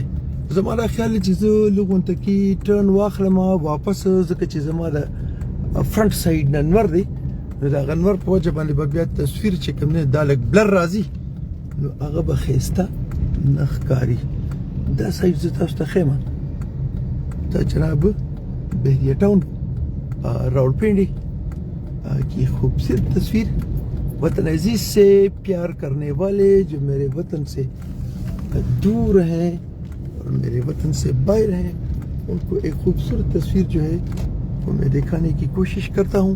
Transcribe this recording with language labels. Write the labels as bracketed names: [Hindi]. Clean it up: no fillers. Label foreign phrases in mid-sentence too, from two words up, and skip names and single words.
[Pashto] زما دا خیال دی چې زه لږ غونته کې ټرن واخلم واپس، ځکه چې زما د [English] front side [Pashto] نه نور دی نو د هغه نور په وجه باندې به بیا تصویر چې کوم دی دا لږ بلر راځي نو هغه به ښایسته نه ښکاري. دا سایډ زه تاسو ته ښیم. دا جناب بهریه ټاون راولپنڈی [Urdu] کی خوبصورت تصویر. وطن عزیز سے پیار کرنے والے جو میرے وطن سے دور ہیں اور میرے وطن سے باہر ہیں ان کو ایک خوبصورت تصویر جو ہے وہ میں دکھانے کی کوشش کرتا ہوں.